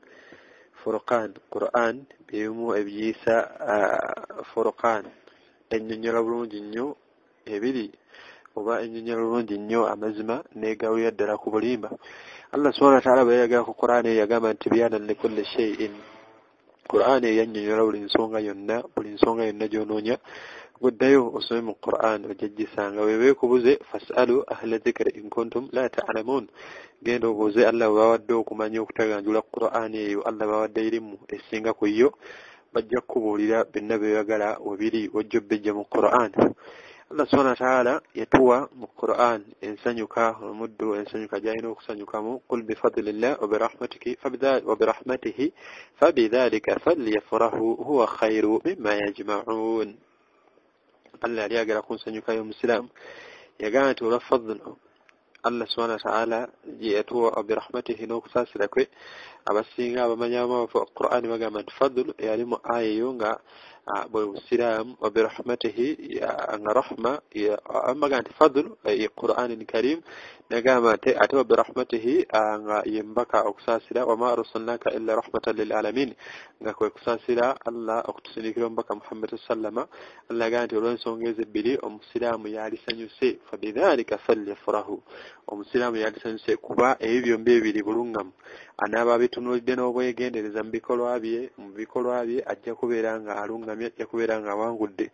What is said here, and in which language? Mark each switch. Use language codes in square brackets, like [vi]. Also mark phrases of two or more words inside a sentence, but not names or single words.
[lg] Furqan Quran bimu ebyisa furqan ennyonnyola bulungi nnyo ebiri oba ennyonnyola bulungi nnyo amazima n'egawulira ddala ku bulimba. Allah [ar] سبحانه وتعالى [lg] bwe yayagala ku Quran yagamba nti [ar] تبيانا لكل شيء. [lg] Quran yannyonnyola buli nsonga yonna gy'onoonya guddayo osome mu Quran ojajjisanga weebeekubuze [ar] فاسألوا أهل الذكر إن كنتم لا تعلمون. [lg] Genda obuuze Allah bawadde okumanya okutaganjula Quran eyo Allah bawadde irimu esinga ku yo bajja kubuulira byonna byeyagala webiri wajja obbejja mu Quran. Allah [ar] سبحانه وتعالى [lg] yatuwa mu Quran ensanyuka omuddu ensanyuka gy'alina okusanyukamu [ar] قل بفضل الله وبرحمته فبذلك فليفرحوا هو خير مما يجمعون. [lg] Allah yali ayagala ku nsanyuka y'omusiraamu yagamba nti olwa [ar] فضل الله سبحانه وتعالى [lg] gye yatuwa birahmatihi n'okusaasira kwe abasinga abamanyamu Quran bagamba nti fadlu yalimu aya eyo nga bwe busiraamu [ar] وبرحمته [lg] nga rahma amaga nti fadlu [ar] القرآن الكريم [lg] nagamba nti ate [ar] وبرحمته [lg] nga yembaka okusaasira [ar] وما أرسلناك إلا رحمة للعالمين [lg] nga kwe kusaasira Allah okutusindikira omubaka Muhammad sallama. Allah agamba nti olw'ensonga ezo ebbiri omusiraamu yalisanyuse [ar] فبذلك فليفرحوا. [lg] Omusiraamu yalisanyuse kuba ebyo byombi ebiri bulungamu anaaba abitunuulidde n'obwegendereza mu bikolwa bye ajja kubeera nga alungamye, ajja kubeera nga awangudde.